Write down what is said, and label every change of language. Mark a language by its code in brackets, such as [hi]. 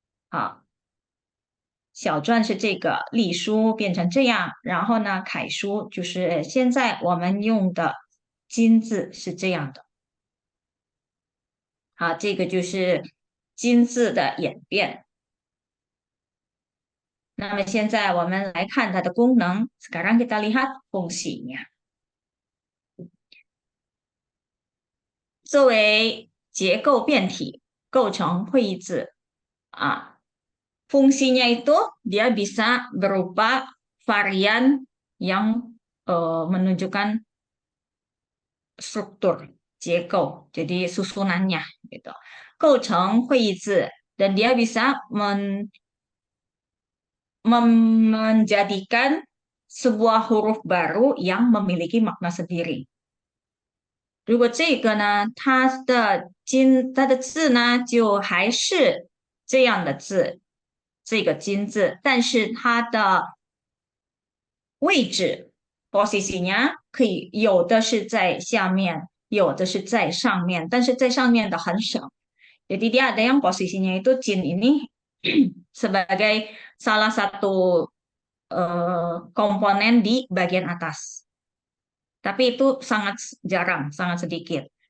[zh] 好，小篆是这个，隶书变成这样，然后呢，楷书就是现在我们用的金字是这样的。好，这个就是金字的演变。那么现在我们来看它的功能。 [id] Sekarang kita lihat fungsinya. [zh] 作为结构变体构成会意字啊， [id] fungsinya itu dia bisa berupa varian yang menunjukkan struktur 结构, jadi susunannya gitu. [zh] 构成会意字 [id] dan dia bisa menjadikan sebuah huruf baru yang memiliki makna sendiri. [zh] 如果这个呢，它的字呢，就还是这样的字，这个金字，但是它的位置 posisinya 可以有的是在下面，有的是在上面，但是在上面的很少。 [id] Jadi dia ada yang posisinya itu jin ini sebagai salah satu komponen di bagian atas. Tapi itu sangat jarang, sangat sedikit.